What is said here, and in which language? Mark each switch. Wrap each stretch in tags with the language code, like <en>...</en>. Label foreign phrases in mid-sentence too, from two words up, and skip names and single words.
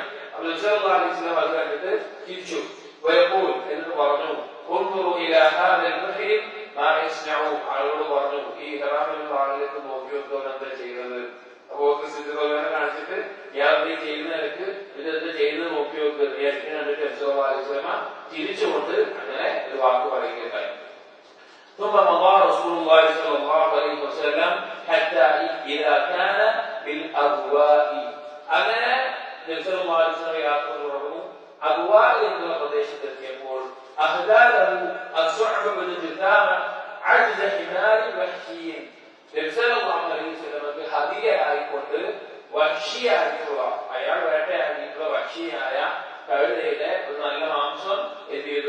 <ml>അപ്പൊ നബി</ml> <ar>صلى الله عليه وسلم</ar> <ml>അത് കണ്ടിട്ട് ചിരിച്ചു. എന്നിട്ട് പറഞ്ഞു, ആളുകളോട് പറഞ്ഞു, ഈ ഹറാമിലുള്ള ആളുകൾക്ക് നോക്കി വെക്കാൻ എന്താ ചെയ്യുന്നത്? അബൂബക്കർ സിദ്ദീഖ് റളിയല്ലാഹു കാണിച്ചിട്ട് ഇയാൾ ചെയ്യുന്ന നിലക്ക് ഇതെന്താ ചെയ്യുന്നത് നോക്കി വെക്കുക. കണ്ടിട്ട് നബി</ml> <ar>صلى الله عليه وسلم</ar> <ml>ചിരിച്ചുകൊണ്ട് അങ്ങനെ ഒരു വാക്ക് പറയുകയുണ്ടായി.</ml> <ar>ثم مضى رسول الله صلى الله عليه وسلم حتى إذا كان بالأبواء.</ar> <ml>അങ്ങനെ നബി</ml> <ar>صلى الله عليه وسلم</ar> <ml>യാത്ര തുടർന്നു. അബ്വാ എന്നുള്ള പ്രദേശത്തെത്തിയപ്പോൾ ഹദിയയായിക്കൊണ്ട് വഹ്ശിയായിട്ടുള്ള, അയാൾ വേട്ടയാടിയിട്ടുള്ള വഹ്ശിയായ കഴുതയുടെ ഒരു നല്ല മാംസം എന്ത് ചെയ്തു?</ml>